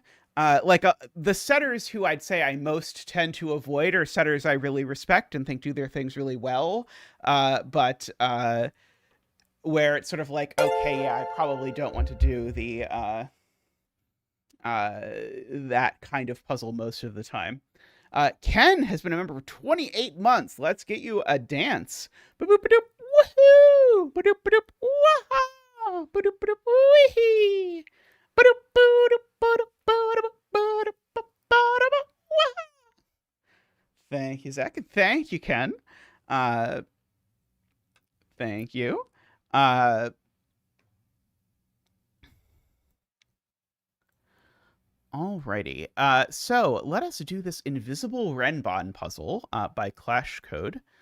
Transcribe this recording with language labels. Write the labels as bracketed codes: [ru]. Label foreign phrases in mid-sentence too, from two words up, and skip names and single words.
[en] The setters who I'd say I most tend to avoid are setters I really respect and think do their things really well, but where it's sort of like, okay, yeah, I probably don't want to do the that kind of puzzle most of the time. Ken has been a member for 28 months. Let's get you a dance. Ba-doop-ba-doop, woohoo! Ba-doop-ba-doop, wah-ha! Ba-doop-ba-doop, wee-hee! Ba-doop-ba-doop, ba-doop-ba-doop, ba-doop-ba-doop, wah-ha! Thank you, Zach. Thank you, Ken. Thank you. Alrighty. So let us do this invisible Renbon puzzle by Clash Code.